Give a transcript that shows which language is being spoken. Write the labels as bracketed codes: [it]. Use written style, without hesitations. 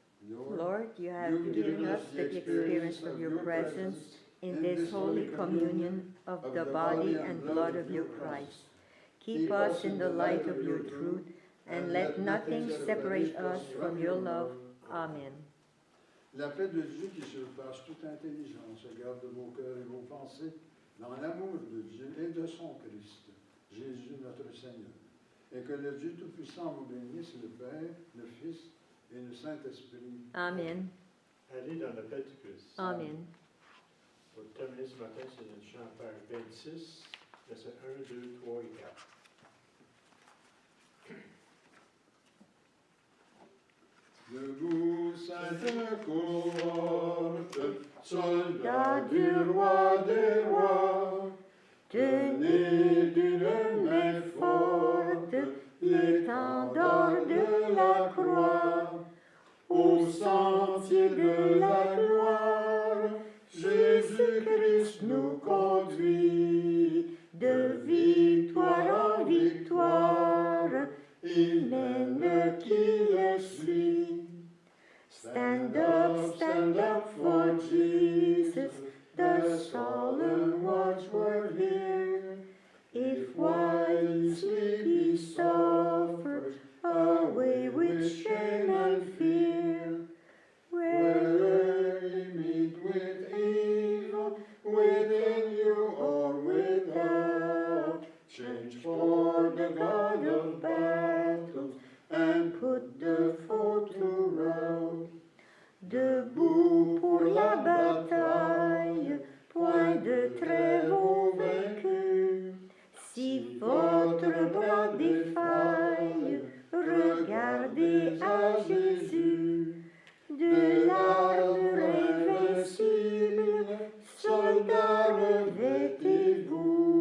[en] Lord, you have given us the experience of your presence in this holy communion of the body and blood of your Christ. Keep us in the light of your truth, and let nothing separate us from your love. Amen. [fr] La paix de Dieu qui surpasse toute intelligence garde vos cœurs et vos pensées dans l'amour de Dieu et de son Christ, Jésus notre Seigneur. Et que le Dieu Tout-Puissant vous bénisse, le Père, le Fils et le Saint-Esprit. Amen. Allez dans la paix du Christ. Amen. Pour terminer ce matin, c'est le chant page 26, versets 1, 2, 3 et 4. Debout, sainte cohorte, soldats du roi des rois, tenez d'une main forte l'étendard de la croix, au sentier de la gloire, Jésus-Christ nous conduit, de victoire en victoire, il mène qui le suit. [en] Stand up for Jesus, the solemn watchword here. If while you sleep he suffers, away with shame and fear. Whether you meet with evil, within you or without, change for the God of battles, and put the foe to rout. [fr] Debout pour la bataille, point de trêve au vaincu. Si votre bras défaille, regardez à Jésus. De l'armure invincible, soldats, revêtez-vous.